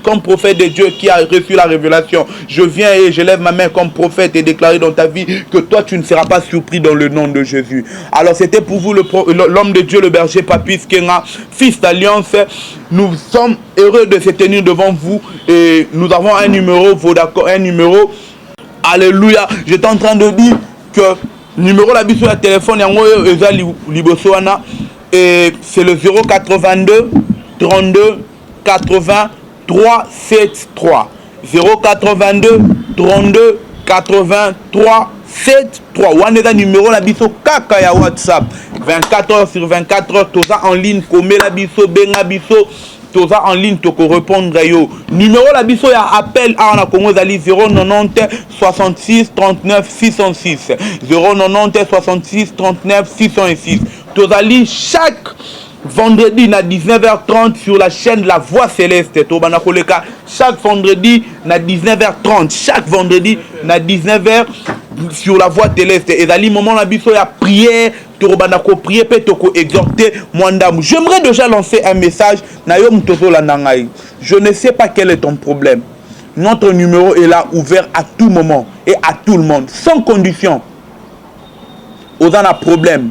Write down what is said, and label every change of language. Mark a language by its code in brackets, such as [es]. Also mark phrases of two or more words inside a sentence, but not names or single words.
[fr] Comme prophète de Dieu qui a reçu la révélation, je viens et je lève ma main comme prophète et déclarer dans ta vie que toi tu ne seras pas surpris dans le nom de Jésus. Alors c'était pour vous l'homme de Dieu, le berger Papis Kenga, fils d'alliance. Nous sommes heureux de se tenir devant vous et nous avons un numéro, un numéro. Alléluia. J'étais en train de dire que numéro [ln] la biso ya téléphone yango eza liboso wana [fr] et c'est le 082 32 80 373 082 32 83 [ln] 73 wana eza numéro la biso kaka ya WhatsApp [fr] 24 heures sur 24 heures [ln] toza [fr] en ligne [ln] komela biso benga biso toza [fr] en ligne [ln] toko répondre yo numéro la biso ya [fr] appel à [ln] na Congo zali 090 66 39 606 090 66 39 606 tozali [fr] chaque vendredi [ln] na 19h30 [fr] sur la chaîne La Voix Céleste [ln] tobana koleka [fr] chaque vendredi [ln] na 19h30 [fr] chaque vendredi [ln] na 19h [fr] sur La Voix Céleste [ln] ezali moment na biso ya prière. [fr] J'aimerais déjà lancer un message. Je ne sais pas quel est ton problème. Notre numéro est là, ouvert à tout moment et à tout le monde, sans condition. Aux a problème.